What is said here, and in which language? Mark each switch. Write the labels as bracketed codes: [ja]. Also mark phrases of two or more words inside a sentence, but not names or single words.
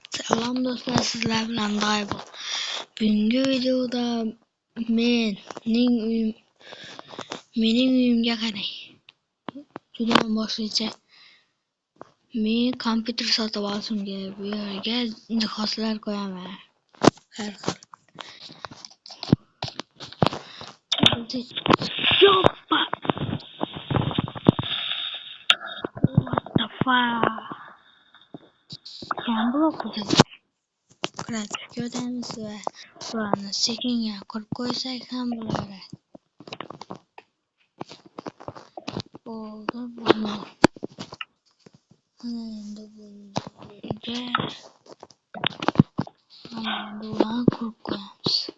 [uz] Salom do'stlar, sizlar bilan Daybo. Bugungi videoda mening uyimga qarang. Juda boshqacha. Men kompyuter sotib olishim kerak. Bu yerga jihozlar qo'yaman. Har xil. Yoppa. [en] What the fuck? [uz] Yan blok grafikka o'tamiz va ularni sekinga qurib qo'ysak ham bo'ladi. Bo'ldi buni. Endi bunga ularni qurib qo'yamiz.